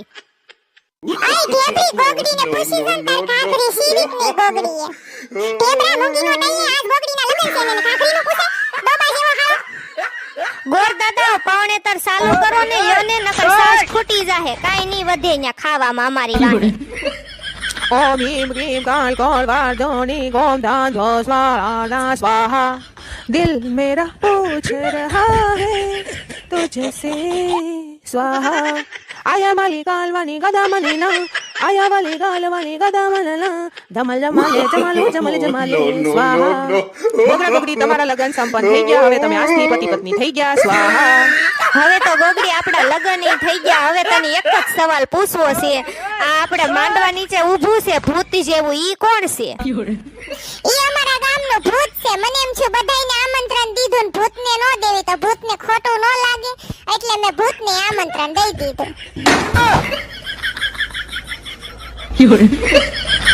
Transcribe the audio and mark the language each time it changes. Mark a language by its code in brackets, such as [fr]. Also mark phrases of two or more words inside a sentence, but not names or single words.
[gu] આઈ ઢેબરી ગોગડીને પૂછી જન તાર કાકરી સીરીત ની ગોગડીએ ઢેબરા મૂંગીનો નહીં આજ ગોગડીના લગન છે ને કાકરીનો પૂછે ડોબા જેવો હારો ગોર દાદા પવણેતર ચાલુ કરો ને યોને નકર સાસ ખૂટી જાહે કાઈ નહીં વધે ન્યા ખાવામાં અમારી રાણી ओम ह्रीं क्लीं काल कौल वार्धोनी गोम धान धो स्वाहा स्वाहा [hi] दिल मेरा पूछ रहा है तुझसे स्वाहा आया माली कालवानी गदामनी ना आया वाली कालवानी गदामना धमल जमाले जमालो जमल जमाले स्वाहा [gu] ગોગડા ગોગડી તમારા લગન સંપન્ન થઈ ગયા હવે તમે આજથી પતિ પત્ની થઈ ગયા સ્વાહા હવે તો ગોગડી આપડા લગન ઈ થઈ ગયા હવે તને એક જ સવાલ પૂછવો છે આ આપણે માંડવા નીચે ઊભું છે ભૂત જેવું ઈ કોણ છે ઈ અમારા ગામનો ભૂત છે મને એમ છે બધાયને આમંત્રણ દીધું ને ભૂતને નો દેવી તો ભૂતને ખોટું નો લાગે એટલે મેં ભૂતને આમંત્રણ દઈ દીધું